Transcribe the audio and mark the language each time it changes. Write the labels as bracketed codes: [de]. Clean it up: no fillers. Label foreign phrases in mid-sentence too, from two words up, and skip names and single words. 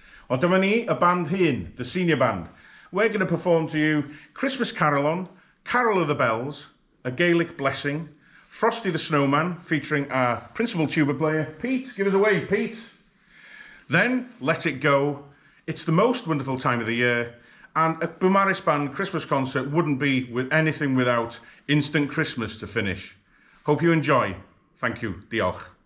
[cy] Ond dyma ni, y band hyn, [en] the senior band. We're going to perform to you Christmas Carol-On, Carol of the Bells, A Gaelic Blessing, Frosty the Snowman, featuring our principal tuba player, Pete. Give us a wave, Pete. Then, Let It Go, It's the Most Wonderful Time of the Year, and a Beaumaris Band Christmas concert wouldn't be with anything without Instant Christmas to finish. Hope you enjoy. Thank you. [cy] Diolch.